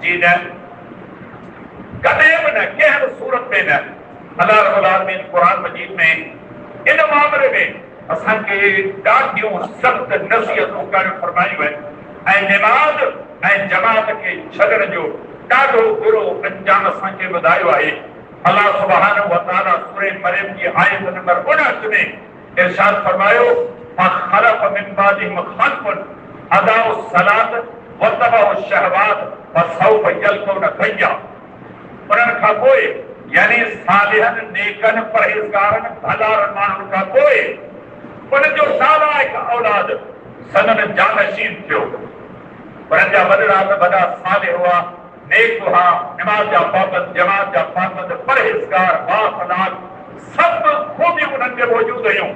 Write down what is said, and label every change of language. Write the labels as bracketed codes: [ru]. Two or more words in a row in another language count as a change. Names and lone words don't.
[sd] जी न, कॾहिं बि न, कंहिं बि सूरत में न। अल्लाह रब्बुल आलमीन क़ुरान मजीद में इन मामले में असांखे ॾाढियूं सख़्त नसीहतूं करणु फरमायूं आहिनि ऐं नमाज़ ऐं जमात खे छॾण जो ॾाढो बुरो अंजाम असांखे ॿुधायो आहे। अल्लाह सुब्हानहु व तआला सूरह मरियम जी आयत नंबर 59 में इरशाद फरमायो, [ar] فخلف من بعدهم خلف أضاعوا الصلاة واتبعوا الشهوات فسوف يلقون غيا. [sd] उन्हनि खां पोइ यानी सालिहनि, नेकनि, परहेज़गारनि, भलारनि माण्हुनि खां पोइ उन्हनि जो नालाइक औलाद सदन जानशीन थियो। उन्हनि जा वॾड़ा त वॾा सालिह हुआ, नेक हुआ, नमाज़ जा पाबंद, जमात जा पाबंद, परहेज़गार, बाख़लाक़, सभु खूबियूं उन्हनि में मौजूद हुयूं।